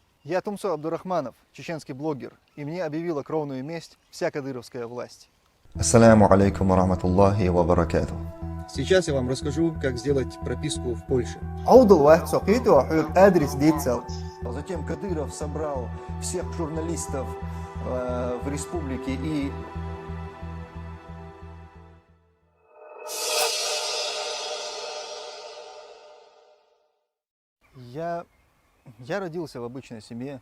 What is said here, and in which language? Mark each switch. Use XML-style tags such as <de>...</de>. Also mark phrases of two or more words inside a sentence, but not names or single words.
<ru>Я Тумсо Абдурахманов, чеченский блогер, и мне объявила кровную месть вся кадыровская власть.</ru> <ar>السلام عليكم ورحمة الله وبركاته.</ar> <ru>Сейчас я вам расскажу, как сделать прописку в Польше. Затем Кадыров собрал всех журналистов в республике и... Я родился в обычной семье.</ru>